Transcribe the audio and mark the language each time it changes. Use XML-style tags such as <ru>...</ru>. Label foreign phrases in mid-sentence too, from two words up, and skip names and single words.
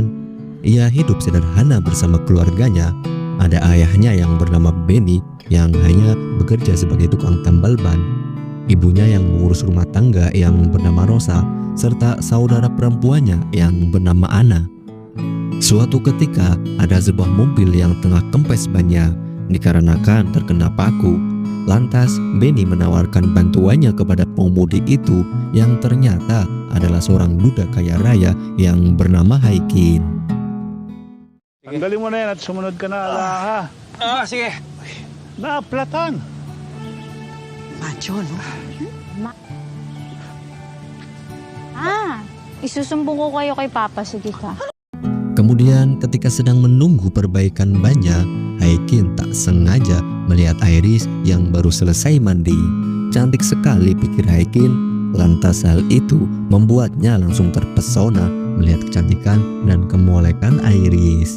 <id>Ia hidup sederhana bersama keluarganya. Ada ayahnya yang bernama Benny yang hanya bekerja sebagai tukang tambal ban, ibunya yang mengurus rumah tangga yang bernama Rosa, serta saudara perempuannya yang bernama Anna. Suatu ketika ada sebuah mobil yang tengah kempes bannya dikarenakan terkena paku. Lantas Benny menawarkan bantuannya kepada pengemudi itu yang ternyata adalah seorang duda kaya raya yang bernama Haikin.</id> <tl>Tanggalin mo na yan at sumunod ka na, ha? Sige. Naaplatan. Macho, no? Isusumbong ko kayo kay Papa. Sige ka.</tl> <id>Kemudian ketika sedang menunggu perbaikan bannya, Haikin tak sengaja melihat Iris yang baru selesai mandi. Cantik sekali pikir Haikin, lantas hal itu membuatnya langsung terpesona melihat kecantikan dan kemolekan Iris.</id>